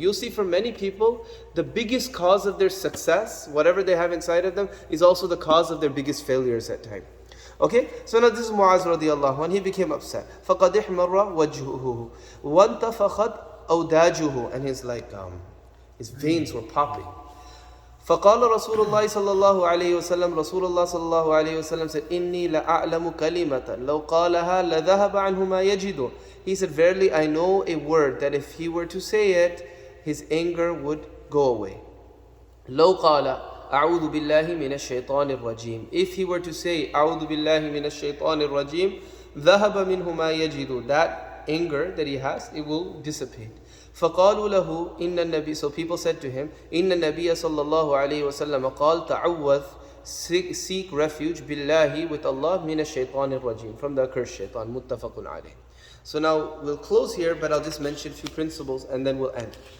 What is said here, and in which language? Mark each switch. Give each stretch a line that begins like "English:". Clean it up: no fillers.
English: You'll see for many people, the biggest cause of their success, whatever they have inside of them, is also the cause of their biggest failures at times. Okay, so now this is Muaz radiallahu anh, he became upset.
Arabic: فَقَدْ احْمَرَّ وَجْهُهُ وَانْتَفَخَتْ أَوْدَاجُهُ.
English: And his veins were popping.
Arabic: فقال رسول الله صلى الله عليه وسلم, Rasulullah صلى الله عليه وسلم said, إني لأعلم كلمة لو قالها لذهب عنه ما يجد.
English: He said, verily I know a word that if he were to say it, his anger would go away.
Arabic: لو قال أعوذ بالله من الشيطان الرجيم.
English: If he were to say
Arabic: أعوذ بالله من الشيطان الرجيم, ذهب منه ما يجد.
English: That anger that he has, it will dissipate.
Arabic: فقالوا له إن النبي.
English: So people said to him,
Arabic: إن النبي صلى الله عليه وسلم قال تعوذ,
English: seek refuge بالله, with Allah,
Arabic: من الشيطان الرجيم,
English: from the accursed shaitan.
Arabic: متفق عليه.
English: So now we'll close here, but I'll just mention a few principles and then we'll end.